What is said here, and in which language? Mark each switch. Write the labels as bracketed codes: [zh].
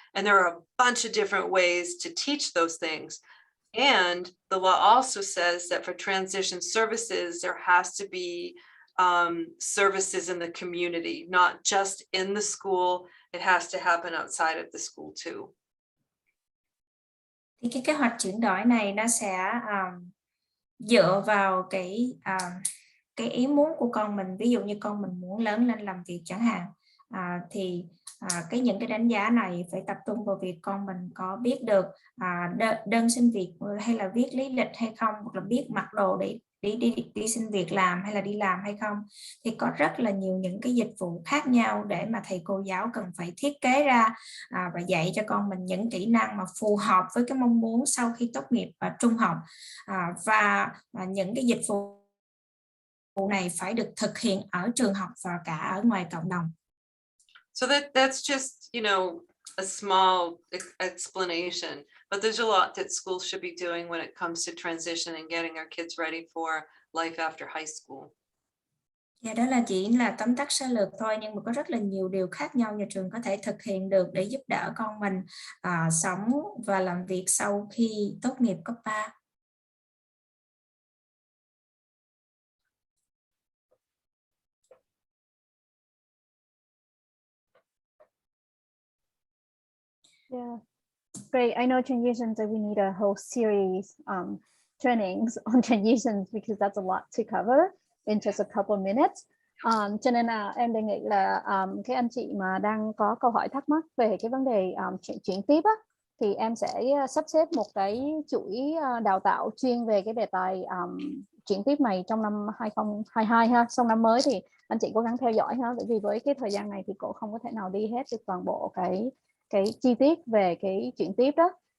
[en] And there are a bunch of different ways to teach those things. And the law also says that for transition services, there has to be services in the community, not just in the school. it has to happen outside of the school too. [vi] Thì cái kế hoạch chuyển đổi này nó sẽ dựa vào cái ý muốn của con mình. Ví dụ như con mình muốn lớn lên làm việc chẳng hạn, thì những cái đánh giá này phải tập trung vào việc con mình có biết được đơn xin việc hay là viết lý lịch hay không, hoặc là biết mặc đồ để đi xin việc làm hay là đi làm hay không. Thì có rất là nhiều những cái dịch vụ khác nhau để mà thầy cô giáo cần phải thiết kế ra và dạy cho con mình những kỹ năng mà phù hợp với cái mong muốn sau khi tốt nghiệp trung học, và những cái dịch vụ này phải được thực hiện ở trường học và cả ở ngoài cộng đồng. [en] So that's just, you know, a small explanation, but there's a lot that schools should be doing when it comes to transition and getting our kids ready for life after high school. [vi] Dạ, đó là chỉ là tóm tắt sơ lược thôi, nhưng mà có rất là nhiều điều khác nhau nhà trường có thể thực hiện được để giúp đỡ con mình sống và làm việc sau khi tốt nghiệp cấp 3. [en] Yeah, great. I know transitions, that we need a whole series trainings on transitions because that's a lot to cover in just a couple of minutes. [vi] Cho nên là em đề nghị là cái anh chị mà đang có câu hỏi thắc mắc về cái vấn đề chuyển tiếp á, thì em sẽ sắp xếp một cái chuỗi đào tạo chuyên về cái đề tài chuyển tiếp này trong năm 2022 ha. Xong năm mới thì anh chị cố gắng theo dõi ha, bởi vì với cái thời gian này thì cô không có thể nào đi hết được toàn bộ cái chi tiết về cái chuyển tiếp đó.